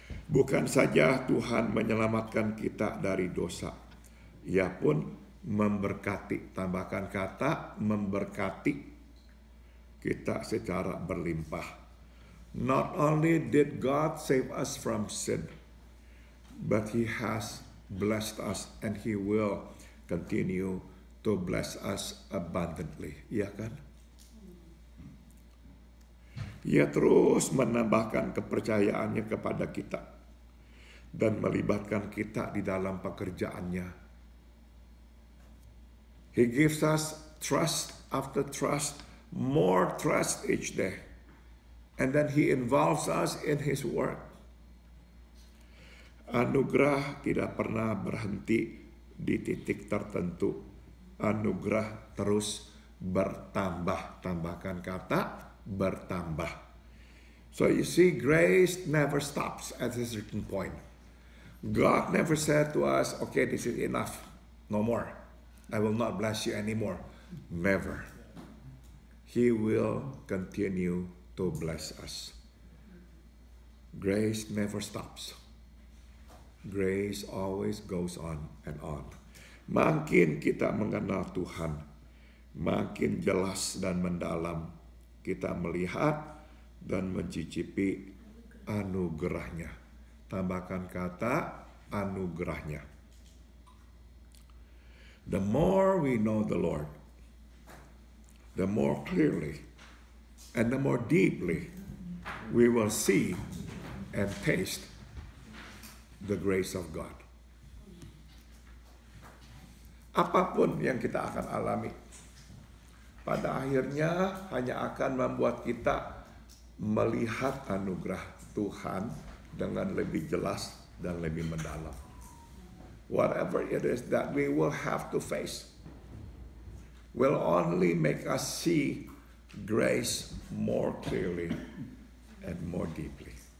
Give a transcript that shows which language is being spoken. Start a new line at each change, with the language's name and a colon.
Indonesian: Bukan saja Tuhan menyelamatkan kita dari dosa, Ia pun memberkati, tambahkan kata memberkati kita secara berlimpah.
English: Not only did God save us from sin, but He has blessed us and He will continue to bless us abundantly.
Indonesian: Iya kan? Ia terus menambahkan kepercayaannya kepada kita dan melibatkan kita di dalam pekerjaannya.
English: He gives us trust after trust, more trust each day. And then He involves us in His work.
Indonesian: Anugerah tidak pernah berhenti di titik tertentu. Anugerah terus bertambah. Tambahkan kata bertambah.
English: So you see, grace never stops at a certain point. God never said to us, okay, this is enough. No more. I will not bless you anymore. Never. He will continue to bless us. Grace never stops. Grace always goes on and on.
Indonesian: Makin kita mengenal Tuhan, makin jelas dan mendalam kita melihat dan mencicipi anugerahnya. Tambahkan kata anugerahnya.
English: The more we know the Lord, the more clearly and the more deeply we will see and taste the grace of God.
Indonesian: Apapun yang kita akan alami, pada akhirnya hanya akan membuat kita melihat anugerah Tuhan dengan lebih jelas dan lebih mendalam.
English: Whatever it is that we will have to face will only make us see grace more clearly and more deeply.